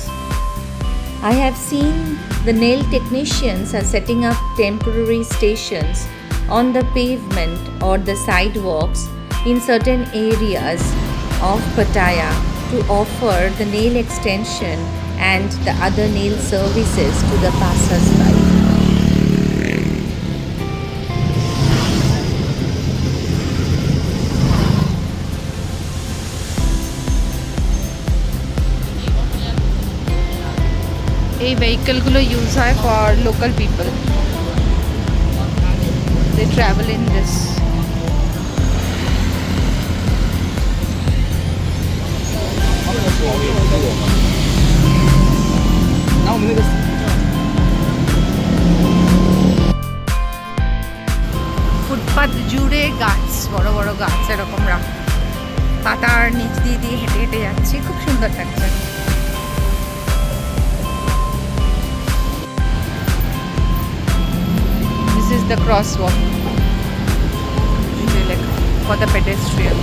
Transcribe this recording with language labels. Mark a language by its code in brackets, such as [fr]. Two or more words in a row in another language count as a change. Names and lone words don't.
[en] I have seen the nail technicians are setting up temporary stations on the pavement or the sidewalks in certain areas of Pattaya to offer the nail extension and the other nail services to the passers-by. এই vehicles use হয় for local people, they travel in this। [zh] 然后我们那个 [bn] ফুটপাত জুড়ে গাছ, বড় বড় গাছ এরকম পাতার নিচ দিয়ে দিয়ে হেঁটে হেঁটে যাচ্ছি, খুব সুন্দর লাগছে। [en] This is the crosswalk for the pedestrian.